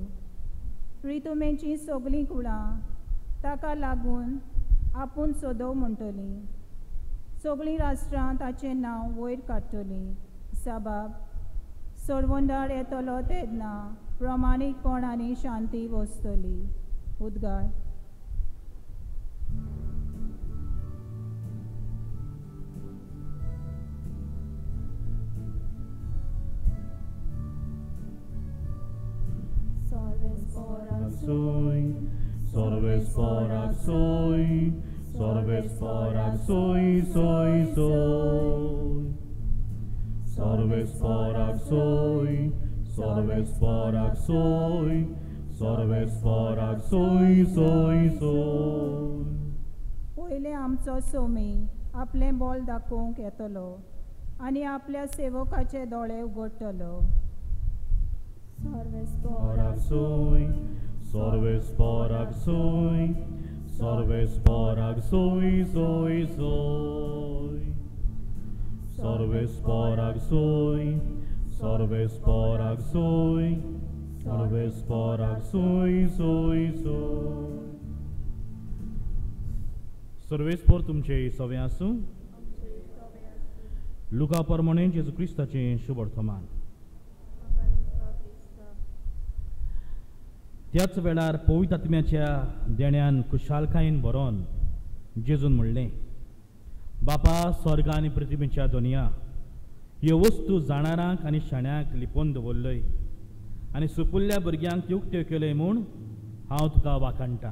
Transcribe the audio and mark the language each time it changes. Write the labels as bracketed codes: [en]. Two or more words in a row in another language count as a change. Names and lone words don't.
[kok] रितुमेची सगलीं कुळां ताका लागून आपूण सोदव म्हणटलीं. सगळीं राष्ट्रां ताचें नांव वयर काडटलीं. साबाब सोडवंडार येतलो तेन्ना प्रामाणीकपण आनी शांती वसतली. उद्गार. Sorves porak soy, sorves porak soy, soy, soy. Sorves porak soy, sorves porak soy, sorves porak soy, soy, soy. पयले आमचो सोमी आपलें बोल दाखोवंक येतलो आनी आपल्या सेवकाचे दोळे उगडटलो. Sorves Porak soy, sorves porak soy, sorves porak soy, soy, soy. Sorves porak soy, sorves porak soy, sorves porak soy, soy, soy. सर्वेस पोर तुमचे सवे आसूं. लुका प्रमाणे जेजू क्रिस्ताचें शुभ वर्तमान. त्याच वेळार पवित्र आत्म्याच्या देण्यान खुशालकायेन भरोन जेजून म्हणलें, बापा स्वर्ग आनी पृथ्वीच्या दोनया ह्यो वस्तू जाणारांक आनी शाण्यांक लिपोवन दवरल्योय आनी सुपुल्ल्या भुरग्यांक त्यो उक्त्यो केल्योय म्हूण हांव तुका वाखाणटां.